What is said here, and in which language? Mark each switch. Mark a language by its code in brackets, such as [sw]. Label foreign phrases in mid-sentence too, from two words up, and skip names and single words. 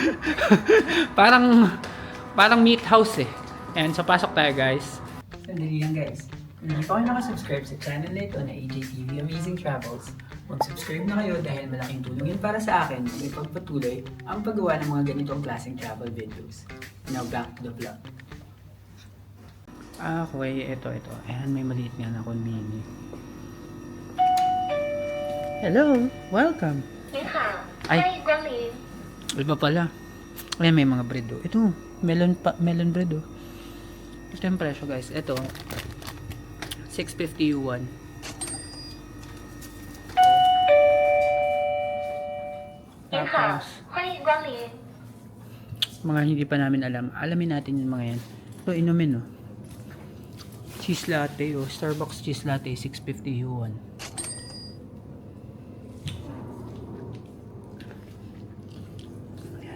[tl] parang [en] meat house [tl] eh. Ayan, so pasok tayo, guys. Sandali lang, guys. Kung hindi pa kayo nakasubscribe sa channel na ito na AJTV Amazing Travels, mag-subscribe na kayo dahil malaking tulong yun para sa akin na ipagpatuloy ang paggawa ng mga ganitong klaseng [en] travel videos. Now back to the vlog. Okay, ito. [tl] Ayan, may maliit nga na mini. [en] Hello, welcome. [zh] 你好，哎欢迎光临。 [tl] Iba pala. Ayan, may mga bread oh. Ito, melon bread oh. Ito yung presyo guys. Ito, 650 yuan. Tapos, [zh] 欢迎光临。 [tl] mga hindi pa namin alam. Alamin natin yung mga yan. Ito, inumin oh. [en] Cheese latte [tl] oh. Starbucks [en] cheese latte, [tl] 650 yuan. Ayan.